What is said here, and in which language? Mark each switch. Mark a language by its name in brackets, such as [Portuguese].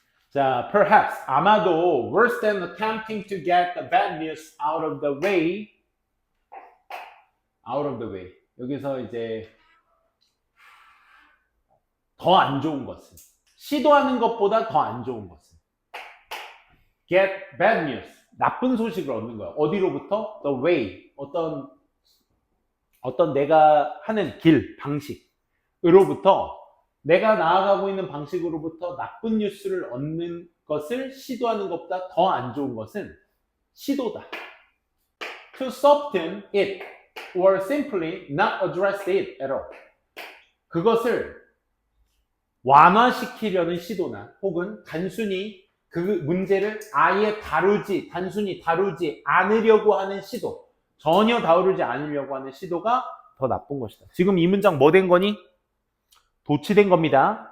[English] 자, perhaps, [Korean] 아마도 [English] worse than attempting to get the bad news out of the way. [Korean] 여기서 이제 더 안 좋은 것은, 시도하는 것보다 더 안 좋은 것은 [English] get bad news, [Korean] 나쁜 소식을 얻는 거야. 어디로부터? The way, 어떤 내가 하는 길, 방식으로부터, 내가 나아가고 있는 방식으로부터 나쁜 뉴스를 얻는 것을 시도하는 것보다 더 안 좋은 것은 시도다. [English] To soften it or simply not address it at all. [Korean] 그것을 완화시키려는 시도나 혹은 단순히 그 문제를 아예 단순히 다루지 않으려고 하는 시도, 전혀 다루지 않으려고 하는 시도가 더 나쁜 것이다. 지금 이 문장 뭐 된 거니? 도치된 겁니다.